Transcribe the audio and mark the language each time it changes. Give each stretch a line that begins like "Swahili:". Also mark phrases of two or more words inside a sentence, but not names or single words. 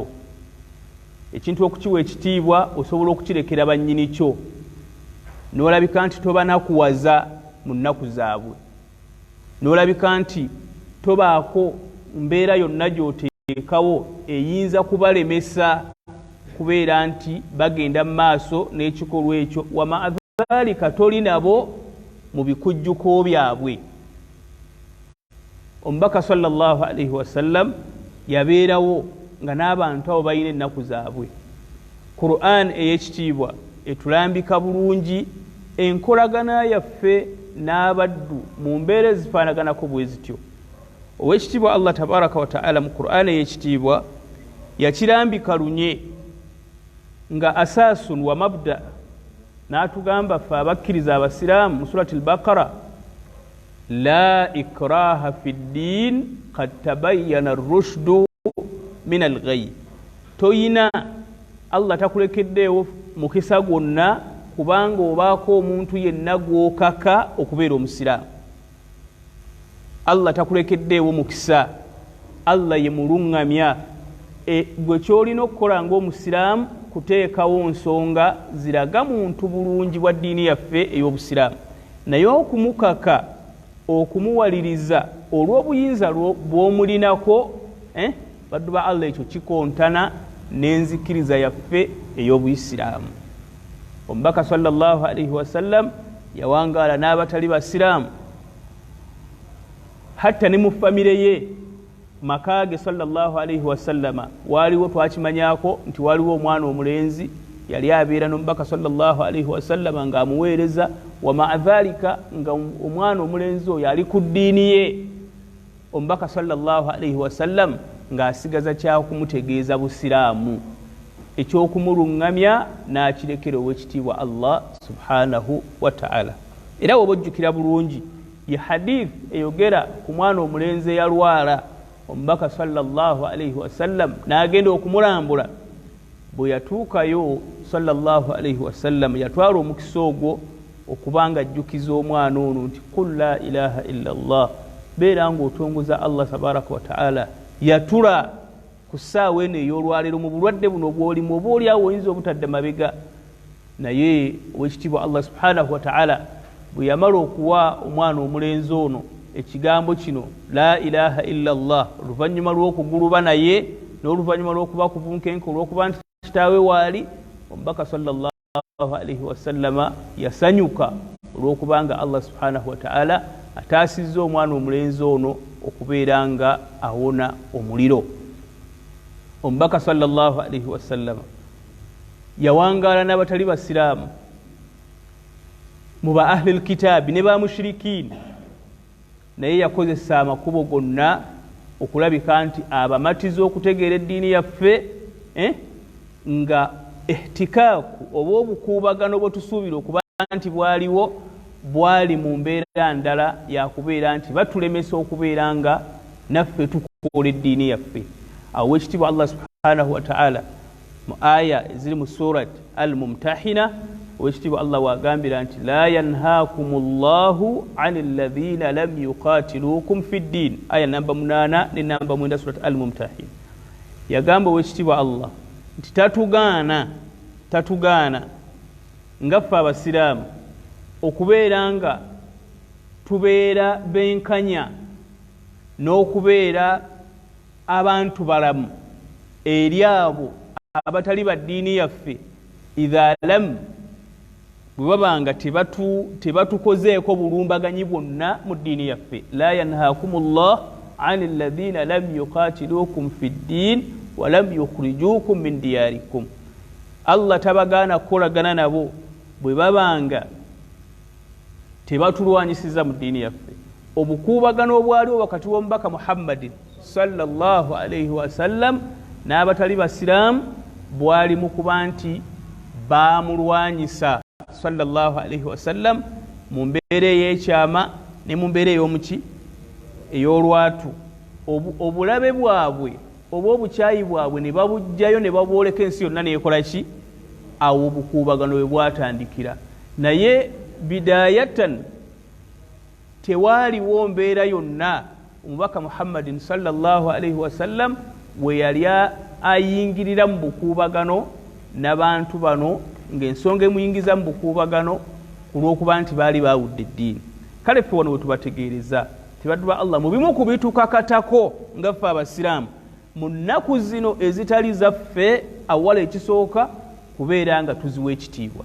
Ganda: Ekintu okukiwa ekitiibwa osobola okukirekera bannyini kyo n'olabika nti tobanakuwaza mu nnaku zaabwe, n'olabika nti tobaako mbeera yonna gy'oteekawo eyinza kubalemesa kubeera nti bagenda mu maaso n'ekikolwa ekyo.
Arabic: ومع ذلك
Ganda: toli nabo mu bikujjuko byabwe. Omubaka
Arabic: صلى الله عليه وسلم
Ganda: yabeerawo nga n'abantu abo balina ennaku zaabwe. Qur'an ey'ekitiibwa etulambika bulungi enkolagana yaffe n'abaddu mu mbeera ezifaanaganako bwe zityo. Ow'ekitiibwa
Arabic: الله تبارك وتعالى
Ganda: mu Qur'an ey'ekitiibwa yakirambika lunye nga
Arabic: أساس ومبدأ,
Ganda: n'atugamba ffe abakkiriza abasiraamu mu surati al-Baqara,
Arabic: لا إكراه في الدين قد تبين الرشد من الغي.
Ganda: Toyina, Allah takulekeddeewo mukisa gwonna kubanga obaako omuntu yenna gw'okaka okubeera omusiraamu. Allah takulekeddeewo mukisa, Allah ye muluŋŋamya. Gwe kyolina okukola ng'omusiraamu kuteekawo nsonga ziraga muntu bulungi bwa ddiini yaffe ey'obusiraamu, naye okumukaka, okumuwaliriza olw'obuyinza bw'omulinako, baddu ba Allah, ekyo kikontana n'enzikiriza yaffe ey'obuyisiraamu. Omubaka
Arabic: صلى الله عليه وسلم
Ganda: yawangaala n'abatali basiraamu, hatta ne mu famire ye makage
Arabic: صلى الله عليه وسلم
Ganda: waliwo twakimanyako nti waliwo omwana omulenzi yali abeera n'omubaka
Arabic: صلى الله عليه وسلم
Ganda: ng'amuweereza.
Arabic: ومع ذلك
Ganda: nga omwana omulenzi oyo ali ku ddiini ye, omubaka
Arabic: صلى الله عليه وسلم
Ganda: ng'asigaza kyakumutegeeza busiraamu, eky'okumuluŋŋamya n'akirekera ow'ekitiibwa
Arabic: الله سبحانه وتعالى.
Ganda: Era woba ojjukira bulungi ye hadith eyogera ku mwana omulenzi eyalwala, omubaka
Arabic: صلى الله عليه وسلم
Ganda: n'agenda okumulambula. Bwe yatuukayo
Arabic: صلى الله عليه وسلم
Ganda: yatwala omukisa ogwo okubanga ajjukiza omwana ono nti
Arabic: قل لا إله إلا الله,
Ganda: beera ng'otongoza
Arabic: الله تبارك وتعالى.
Ganda: Yatula ku ssaawa eno ey'olwaliro mu bulwadde buno bw'olimu, oba oli awo oyinza obutadde mabega. Naye ow'ekitiibwa
Arabic: الله سبحانه وتعالى
Ganda: bwe yamala okuwa omwana omulenzi ono ekigambo kino
Arabic: لا إله إلا الله,
Ganda: oluvannyuma lw'okuguluba naye n'oluvannyuma lw'okuba kubunkenke olw'okuba nti kitaawe waali, omubaka
Arabic: صلى الله عليه وسلم
Ganda: yasanyuka olw'okubanga
Arabic: الله سبحانه وتعالى
Ganda: ataasizza omwana omulenzi ono okubeera nga awona omuliro. Omubaka
Arabic: صلى الله عليه وسلم
Ganda: yawangaala n'abatali basiraamu mu ba
Arabic: أهل الكتاب
Ganda: ne ba mushrikiin, naye yakozesa amakubo gonna okulabika nti abamatiza okutegeera eddiini yaffe, nga ihtikaaku oba obukuubagano bwe tusuubira okuba nti bwaliwo bwali mu mbeera ndala yakubeera nti batulemesa okubeera nga naffe tukola eddiini yaffe. Awo ekitiibwa
Arabic: الله سبحانه وتعالى
Ganda: mu aya eziri mu surat al-Mumtahina, owekitiibwa Allah wagambira nti
Arabic: لا ينهاكم الله عن الذين لم يقاتلوكم في الدين,
Ganda: aya namba 8 ne namba 9 surat al-Mumtahina. Yagamba owekitiibwa Allah nti tatugaana ngaffe abasiraamu okubeera nga tubeera benkanya n'okubeera abantu balamu eri abo abatali ba ddiini yaffe,
Arabic: إذا لم,
Ganda: bwe babanga tebatukozeeko bulumbaganyi bwonna mu ddiini yaffe.
Arabic: لا ينهاكم الله عن الذين لم يقاتلوكم في الدين ولم يخرجوكم من دياركم.
Ganda: Allah tabagaana kukolagana nabo bwe babanga tebatulwanyisiza mu ddiini yaffe. Obukuubagano obwaliwo wakati w'omubaka Muhammadin
Arabic: صلى الله عليه وسلم
Ganda: n'abatali basiraamu bwali mu kuba nti baamulwanyisa
Arabic: صلى الله عليه وسلم
Ganda: mu mbeera ey'ekyama ne mu mbeera ey'omuki ey'olwatu. Obulabe bwabwe oba obukyayi bwabwe ne babujjayo ne babwoleka ensi yonna neekola ki? Awo obukuubagano bwe bwatandikira. Naye bidayatan tewaaliwo mbeera yonna omubaka Muhammadin
Arabic: صلى الله عليه وسلم
Ganda: we yali ayingirira mu bukuubagano n'abantu bano, ng'ensonga emuyingiza mu bukuubagano ku lw'okuba nti baali baawudde eddiini. Kale ffe wano we tubategeereza tibaddu ba Allah mu bimu ku bitukakatako nga ffe abasiraamu mu nnaku zino ezitali zaffe, awala ekisooka kubeera nga tuziwa ekitiibwa.